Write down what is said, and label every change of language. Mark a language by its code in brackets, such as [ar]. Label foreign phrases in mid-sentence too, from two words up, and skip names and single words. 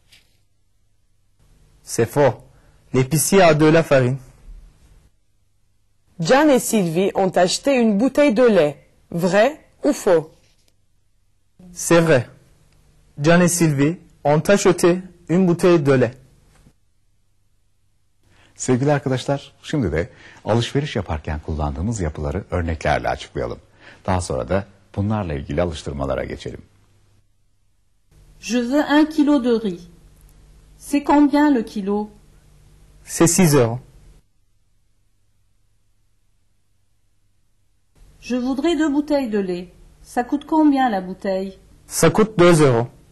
[fr] C'est faux. L'épicier a de la farine. John et Sylvie ont acheté une bouteille de lait. Vrai ou faux? C'est vrai. John et Sylvie ont acheté une bouteille de lait. [tr] Sevgili arkadaşlar, şimdi de alışveriş yaparken kullandığımız yapıları örneklerle açıklayalım. Daha sonra da bunlarla ilgili alıştırmalara geçelim. [fr] Je veux 1 kilo de riz. C'est combien le kilo? C'est 6 euros. Je voudrais 2 bouteilles de lait. Ça coûte combien la bouteille? Ça coûte 2 euros.